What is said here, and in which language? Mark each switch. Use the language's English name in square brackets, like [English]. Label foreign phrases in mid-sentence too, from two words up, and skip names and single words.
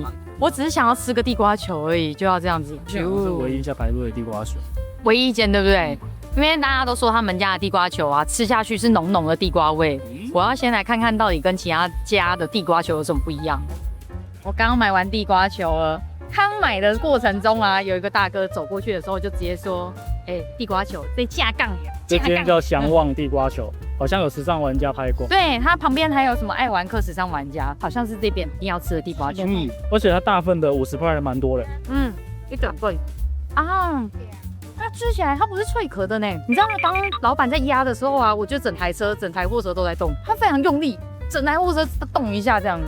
[Chinese] 我只是想要吃個地瓜球而已，就要這樣子。這是唯一一家排隊的地瓜球，唯一一間對不對？因為大家都說他們家的地瓜球啊，吃下去是濃濃的地瓜味。我要先來看看到底跟其他家的地瓜球有什麼不一樣。我剛剛買完地瓜球了，剛買的過程中啊，有一個大哥走過去的時候就直接說：“地瓜球這架槓。” 這間叫祥旺地瓜球。好像有時尚玩家拍過，對，它旁邊還有什麼愛玩客時尚玩家，好像是這邊一定要吃的地瓜球。而且它大份的50塊還蠻多的。一整份啊，它吃起來它不是脆殼的呢。你知道當老闆在壓的時候啊，我覺得整台貨車都在動，它非常用力，整台貨車動一下這樣。